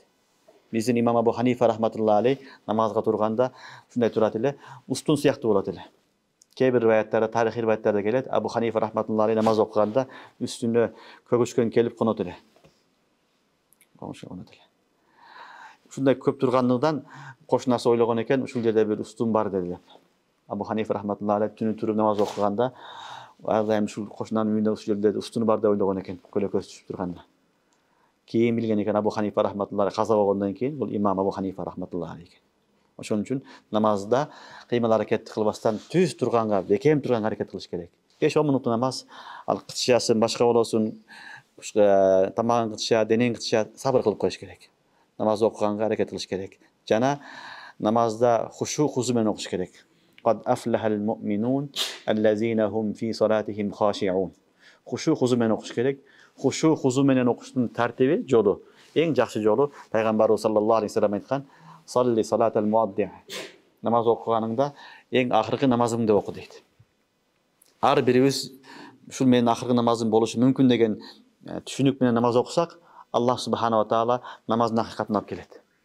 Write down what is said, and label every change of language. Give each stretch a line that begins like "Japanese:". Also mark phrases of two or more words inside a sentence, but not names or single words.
Kyrgyz: Биздин имам Абу Ханифа
Arabic: رحمة الله عليه
Kyrgyz: намазга турганда ушундай турат эле, устун сыяктуу болот эле. Кээ бир риваяттарда, тарихи риваяттарда келет, Абу Ханифа
Arabic: رحمة الله عليه
Kyrgyz: намаз окуганда үстүнө көгүчкөн келип конот эле. Ушундай көп тургандыгынан кошунасы ойлогон экен, ушул жерде бир устун бар деди. Абу Ханифа
Arabic: رحمة الله عليه
Kyrgyz: түнү туруп намаз окуганда ар дайым ушул кошунанын үйүндө ушул жерде устуну бар деп ойлогон экен, көлөкөсү түшүп турганда. Кийин билген экен Абу Ханифа рахматуллахи каза болгондон кийин бул имам Абу Ханифа
Arabic: رحمة الله عليه.
Kyrgyz: Ошон үчүн намазда кыймыл аракет кылбастан түз турганга, бекем турганга аракет кылыш керек. 5-10 мүнөттүк намаз, ал кытышасын башка болосун, тамагын кытыша, денең кытыша сабыр кылып коюш керек. Намаз окуганга аракет кылыш керек. Жана намазда
Arabic: خشوع خضوع
Kyrgyz: менен окуш керек.
Arabic: قد أفلح المؤمنون الذين هم في صلاتهم خاشعون. خشوع خضوع
Kyrgyz: менен окуш керек.
Arabic: خشوع خضوع
Kyrgyz: менен окуштун тартиби жолу. Эң жакшы жолу пайгамбарыбыз
Arabic: صلى الله عليه وسلم
Kyrgyz: айткан:
Arabic: "صل صلاة مودع".
Kyrgyz: Намаз окуганыңда эң акыркы намазыңды оку дейт. Ар бирибиз ушул менин акыркы намазым болушу мүмкүн деген түшүнүк менен намаз окусак, Аллах
Arabic: سبحانه وتعالى
Kyrgyz: намаздын акыйкатын алып келет.